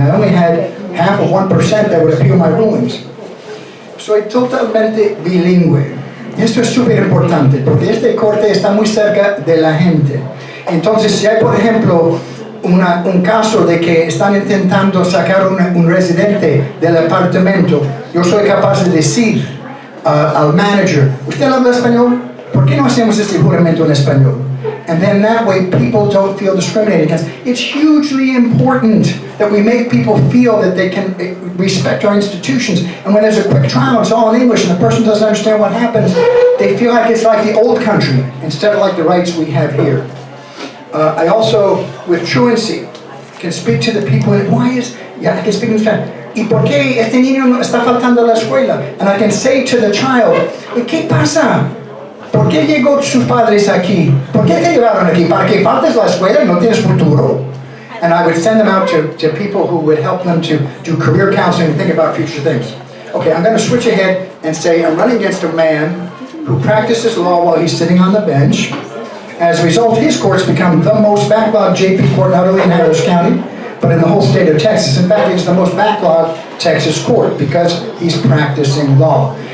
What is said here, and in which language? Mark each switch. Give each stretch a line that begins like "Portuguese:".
English: I only had half of 1% that would appeal my rulings.
Spanish: Soy totalmente bilingüe. Y esto es súper importante porque este corte está muy cerca de la gente. Entonces, si hay, por ejemplo, un caso de que están intentando sacar un residente del apartamento, yo soy capaz de decir al manager, ¿usted habla español? ¿Por qué no hacemos este juramento en español?
English: And then that way people don't feel discriminated against. It's hugely important that we make people feel that they can respect our institutions. And when there's a quick trial, it's all in English and the person doesn't understand what happens, they feel like it's like the old country instead of like the rights we have here. I also, with truancy, can speak to the people. I can speak in Spanish.
Spanish: ¿Y por qué este niño está faltando a la escuela?
English: And I can say to the child,
Spanish: ¿qué pasa? ¿Por qué llegó sus padres aquí? ¿Por qué te llevaron aquí? ¿Para que faltes la escuela y no tienes futuro?
English: And I would send them out to people who would help them to do career counseling and think about future things. Okay, I'm going to switch ahead and say I'm running against a man who practices law while he's sitting on the bench. As a result, his court's become the most backlogged JP court, not only in Harris County, but in the whole state of Texas. In fact, it's the most backlogged Texas court because he's practicing law.